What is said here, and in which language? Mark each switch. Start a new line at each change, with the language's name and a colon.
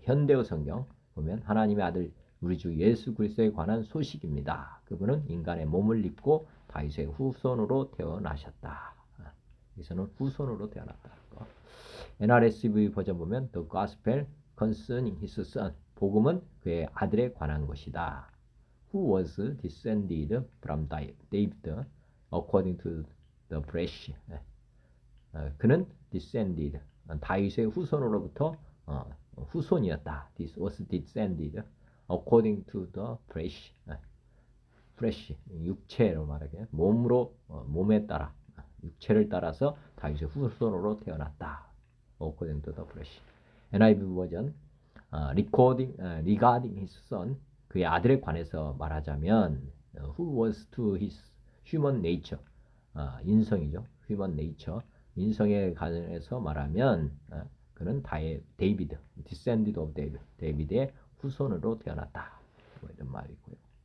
Korean: 현대어 성경 보면 하나님의 아들 우리 주 예수 그리스도에 관한 소식입니다. 그분은 인간의 몸을 입고 다윗의 후손으로 태어나셨다. 여기서는 후손으로 태어났다. NRSV 버전 보면
English: The Gospel Concerning His Son,
Korean: 복음은 그의 아들에 관한 것이다.
English: Who was descended from David according to the flesh.
Korean: 그는 descended, 다윗의 후손으로부터 후손이었다.
English: This was descended according to the flesh.
Korean: flesh, 육체로 말하게 몸으로, 몸에 따라, 육체를 따라서 다윗의 후손으로 태어났다.
English: according to the flesh. NIV 버전 regarding his son,
Korean: 그의 아들에 관해서 말하자면
English: who was to his human nature,
Korean: 인성이죠.
English: human nature,
Korean: 인성에 관해서 말하면 그는 데이비드,
English: descended of David,
Korean: 데이비드의 후손으로 태어났다. 뭐 이런 말이고요.